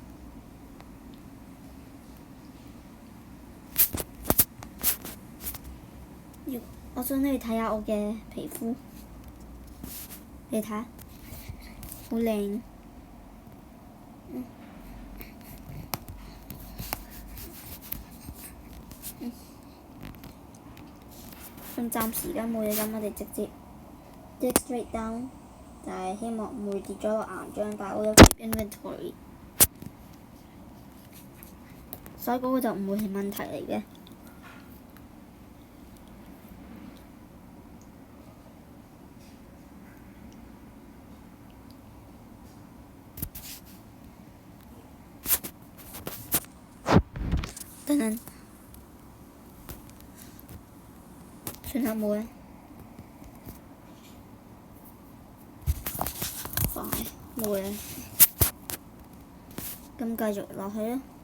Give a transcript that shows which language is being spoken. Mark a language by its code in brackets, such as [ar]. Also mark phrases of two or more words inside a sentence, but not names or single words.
[yue] 我想你睇下我嘅皮膚，你睇下，好靚。咁暫時而家冇嘢，咁我哋直接 [en] dig straight down， [yue] 就係希望唔會跌咗落岩漿，但係我有 [en] keep inventory， [yue] 所以嗰個就唔會係問題嚟嘅。等等，算啦冇啦，快冇啦，咁繼續落去啦。